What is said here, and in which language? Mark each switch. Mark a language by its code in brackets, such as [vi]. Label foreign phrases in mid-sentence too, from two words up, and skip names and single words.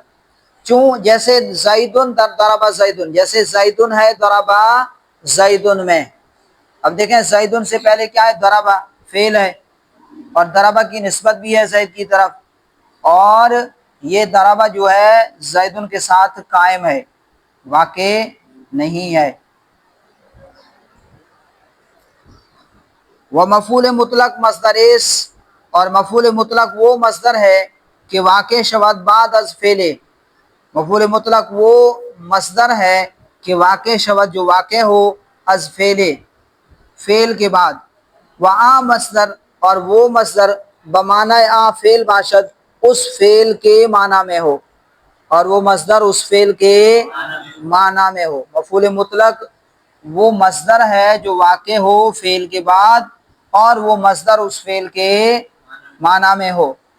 [ur] چون جیسے [ar] زیدن ضربا زیدن، [ur] جیسے زیدن ہے [ar] ضربا زیدن [ur] میں، اب دیکھیں زیدن سے پہلے کیا ہے، ضربا فعل ہے، اور ضربا کی نسبت بھی ہے زید کی طرف، اور یہ ضربا جو ہے زیدن کے ساتھ قائم ہے، واقع نہیں ہے۔ وہ مفعول مطلق مصدر اس، اور مفعول مطلق وہ مصدر ہے کہ [fa] واقع شود بعد از فعل، [ur] مفعول مطلق وہ مصدر ہے کہ [fa] واقع شود [ur] جو واقع ہو از فعل، فعل کے بعد، [fa] وآ مصدر، [ur] اور وہ مصدر [fa] بمعنی آ فعل باشد، [ur] اس فعل کے معنی میں ہو، اور وہ مصدر اس فعل کے معنی میں ہو۔ مفعول مطلق وہ مصدر ہے جو واقع ہو فعل کے بعد، اور وہ مصدر اس فعل کے معنی میں ہو۔